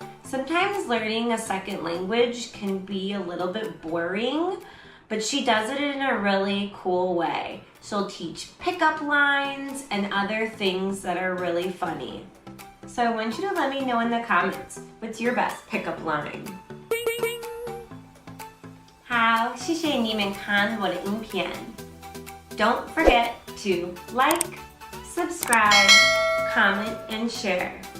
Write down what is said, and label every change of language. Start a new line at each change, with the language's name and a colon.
English: Sometimes learning a second language can be a little bit boring, but she does it in a really cool way. She'll teach pickup lines and other things that are really funny. So I want you to let me know in the comments, what's your best pickup line?
Chinese: 好，谢谢你们看我的影片。
English: Don't forget to like, subscribe, comment, and share.